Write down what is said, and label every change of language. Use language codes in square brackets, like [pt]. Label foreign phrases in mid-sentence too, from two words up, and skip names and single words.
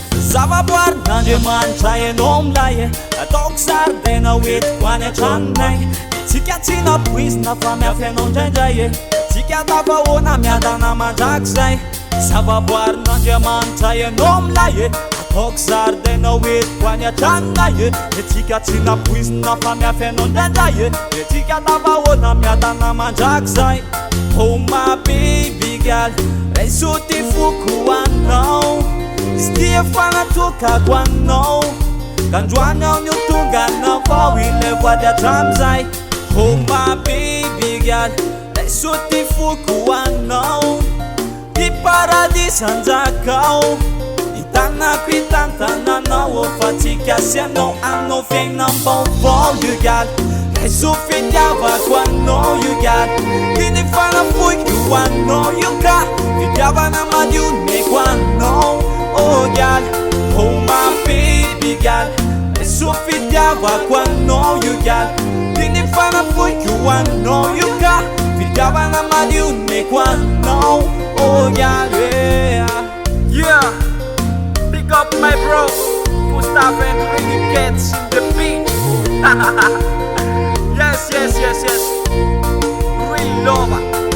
[mg] zavaboarin'Andriamanitra ianao milay ataoko zaridaina hoentiko any antranonay tsika tsy napoizina fa miafy anao ndraindray tsika tafahoana miadana mandrakizay zavaboarin'Andriamanitra ianao milay ataoko zaridaina hoentiko any antranonay tsika tsy napoizina fa miafy anao ndraindray tsika tafahoana miadana mandrakizay [en] oh my baby girl [mg] raiso ty foko anao izy ty efa natokako anao kandroany aho no tonga anavao ile voady atramizay [en] oh my baby girl [mg] raiso ty foko anao ty paradis anjakao hitanako hitantananao fa tsika asianao anao fiainam-baovao [en] you girl [mg] raiso fitiavako anao [en] you girl [mg] iny fanafoiko anao you ka fitiavana madio meko anao [en] oh girl oh my baby girl [mg] raiso fitiavako anao [en] you girl [mg] iny fanafoiko anao you ka fitiavana madio meko anao [en] oh girl yeah pick up my bro Gustav and Ricky Gets in the beat yes real lover